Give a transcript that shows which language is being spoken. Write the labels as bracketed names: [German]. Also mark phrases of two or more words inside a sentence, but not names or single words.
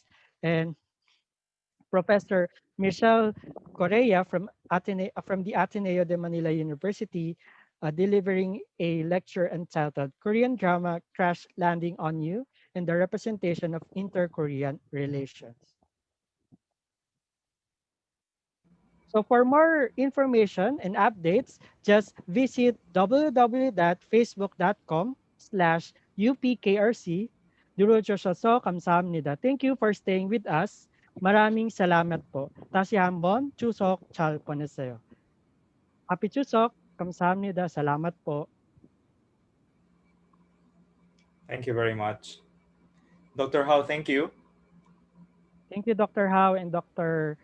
[English] And Professor Michelle Correa from the Ateneo de Manila University delivering a lecture entitled Korean Drama Crash Landing on You and the Representation of Inter-Korean Relations. So for more information and updates, just visit www.facebook.com/UPKRC. [Korean] 두루주셔서 감사합니다. [English] Thank you for staying with us. [Filipino] 마raming salamat po. [Korean] 다시 한번 추석 잘 보내세요. Happy 추석. 감사합니다. [Filipino] Salamat po. [English] Thank you very much. Dr. Howe, thank you. Thank you, Dr. Howe and Dr.